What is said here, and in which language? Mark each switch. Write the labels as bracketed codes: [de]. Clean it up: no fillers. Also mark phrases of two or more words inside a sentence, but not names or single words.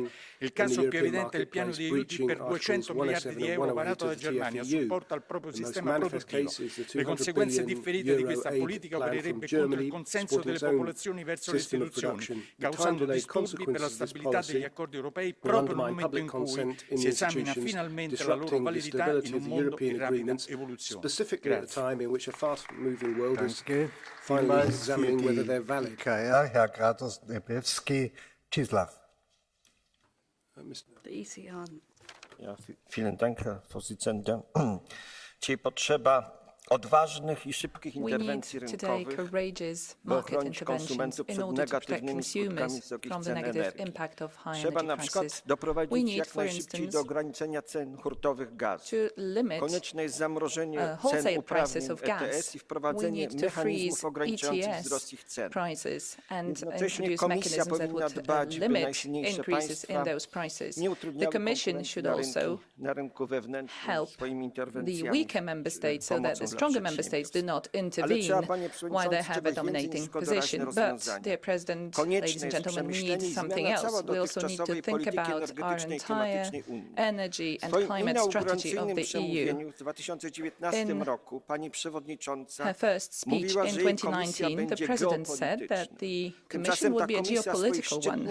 [it] Il caso più evidente è il piano di aiuti per 200 miliardi di euro varato dalla Germania a supporto al proprio sistema produttivo. Le conseguenze differite di questa politica opererebbe contro il consenso delle popolazioni verso le istituzioni, causando disturbi per la stabilità degli accordi europei proprio nel momento in cui si esamina finalmente la loro validità in un mondo in rapida evoluzione. [de] Danke. Vielmals für die IKR, Herr Gradus-Nebewski, Czislaw. Ja, vielen Dank, Herr Vorsitzender. [pl] Dzisiaj potrzeba odważnych i szybkich interwencji rynkowych, by ochronić konsumentów przed negatywnymi skutkami wysokich cen energii. Trzeba na przykład doprowadzić jak najszybciej do ograniczenia cen hurtowych gazu. Konieczne jest zamrożenie cen uprawnień ETS i wprowadzenie mechanizmów ograniczających wzrost ich cen. Jednocześnie Komisja powinna dbać, by najsilniejsze państwa nie utrudniały konkurencji na rynku wewnętrznym swoimi interwencjami. [en] Stronger member states do not intervene while they have a dominating position. But, dear President, ladies and gentlemen, we need something else. We also need to think about our entire energy and climate strategy of the EU. In her first speech in 2019, the President said that the Commission would be a geopolitical one.